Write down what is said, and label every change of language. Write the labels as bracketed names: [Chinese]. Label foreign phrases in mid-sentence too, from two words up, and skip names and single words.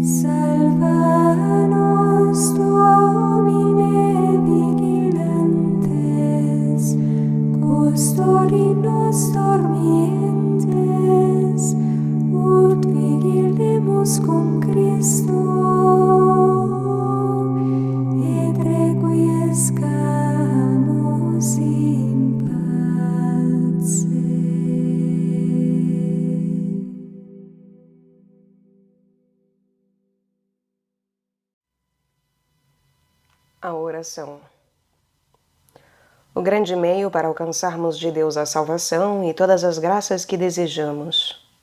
[Latin] Salva nos, Domine, vigilantes, custodi nos dormientes, ut vigilemus cum Christo, et requiescamus in pace. [Portuguese] A oração. O grande meio para alcançarmos de Deus a salvação e todas as graças que desejamos.